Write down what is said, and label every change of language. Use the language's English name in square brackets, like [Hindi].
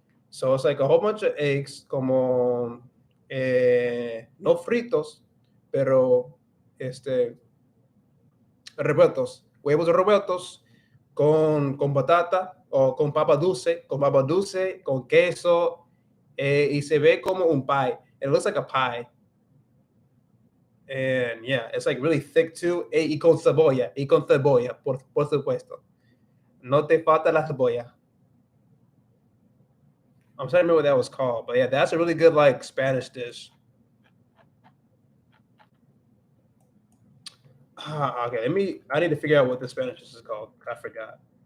[English] So it's like a whole bunch of eggs, [Spanish] como no fritos, pero revueltos, huevos revueltos con batata o con papa dulce, con queso, y se ve como un pie. [English] It looks like a pie. And yeah, it's like really thick too. [Spanish] Y con cebolla, por supuesto. No te falta la cebolla. [English] I'm trying to remember what that was called, but yeah, that's a really good like Spanish dish. Okay, I need to figure out what the Spanish dish is called. I forgot.